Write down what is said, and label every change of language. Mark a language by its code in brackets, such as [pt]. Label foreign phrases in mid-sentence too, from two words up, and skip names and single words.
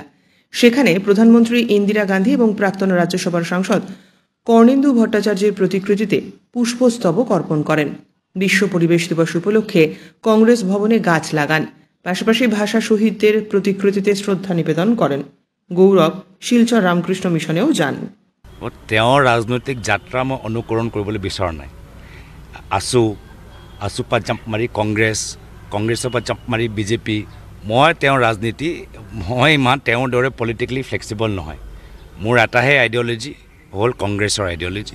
[bn] সেখানে প্রধানমন্ত্রী ইন্দিরা গান্ধী এবং প্রাক্তন রাজ্যসভার সাংসদ কর্ণেন্দু ভট্টাচার্যের প্রতিকৃতিতে পুষ্পস্তবক অর্পণ করেন। বিশ্ব পরিবেশ দিবস উপলক্ষে কংগ্রেস ভবনে গাছ লাগান, পাশাপাশি ভাষা শহীদদের প্রতিকৃতিতে শ্রদ্ধা নিবেদন করেন। গৌরব শিলচর রামকৃষ্ণ মিশনেও যান। [as] তেওঁৰ ৰাজনৈতিক যাত্ৰা মই অনুকৰণ কৰিবলৈ বিচৰা নাই। আছুৰ পৰা জাম্প মাৰি কংগ্ৰেছৰ পৰা জাম্প মাৰি বিজেপি, মই তেওঁৰ ৰাজনীতি মই ইমান তেওঁৰ দৰে [en] politically flexible [as] নহয়। মোৰ এটাহে আইডিঅ'লজি হ'ল কংগ্ৰেছৰ আইডিঅ'লজি।